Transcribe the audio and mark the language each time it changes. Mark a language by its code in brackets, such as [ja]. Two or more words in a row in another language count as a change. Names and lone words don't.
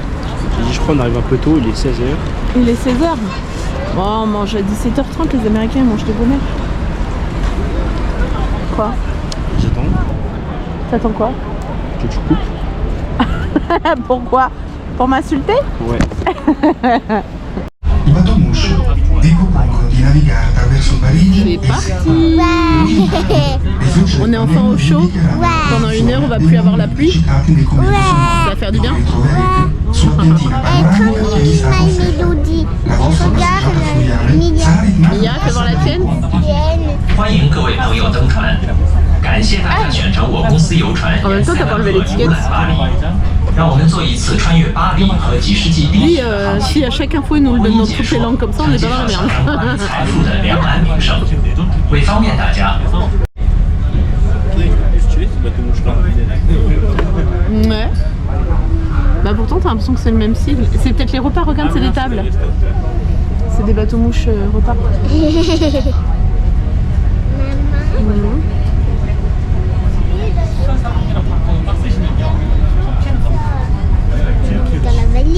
[fr] J'ai dit je crois on arrive un peu tôt, il est 16h. Il est 16h. Bon, on mange à 17h30, les Américains ils mangent de bonne heure. Quoi? J'attends T'attends quoi? que tu coupes. Pourquoi? Pour m'insulter? Ouais. [it] I Batomush vi propongono di navigare attraverso Parigi. [fr] C'est parti. On est enfin au chaud. Pendant 1 heure, on va plus avoir la pluie. Ça va faire du bien. [it] Sulla piantina panoramica che vi sta My conferma. Melody. La vostra passeggiata fluviale sarà [fr] Mia, fais voir la tienne. [zh] 欢迎各位朋友登船，感谢大家选乘我公司游船沿塞纳河游览巴黎。让我们做一次穿越巴黎和几世纪历 [fr] Lui, [zh] 史的 [fr] si à chaque info il nous le donne dans toutes les langues comme ça, on est pas dans la [zh] 享受 [fr] merde. [zh] 关于财富的两岸名胜。为方便大家， [fr] Ouais. Bah pourtant t'as l'impression que c'est le même style. C'est peut-être les repas, regarde c'est des tables. C'est des bateaux mouches repas. Dans la valise.